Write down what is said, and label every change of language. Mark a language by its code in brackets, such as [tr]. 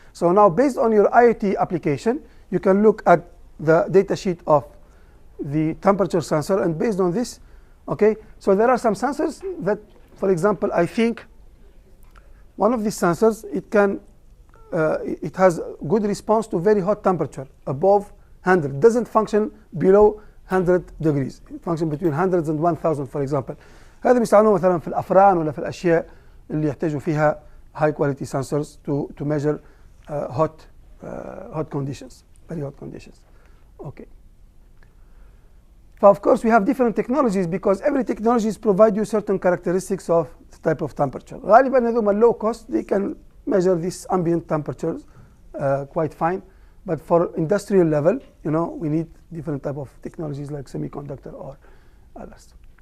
[en] So now, based on your IoT application, you can look at the data sheet of the temperature sensor, and based on this, okay, so there are some sensors that, for example, I think one of these sensors, it has good response to very hot temperature, above 100. Doesn't function below 100 degrees. It functions between hundreds and 1000, for example. [ar] هذا بيستعملوه مثلا في الأفران ولا في الأشياء اللي يحتاجوا فيها [en] high quality sensors to measure hot conditions, [ar] very hot conditions. [en] Okay. But of course, we have different technologies because every technologies provide you certain characteristics of the type of temperature. [ar] غالبا هذوما [en] low cost, they can measure these ambient temperatures quite fine. But for industrial level, we need different type of technologies like semiconductor or others.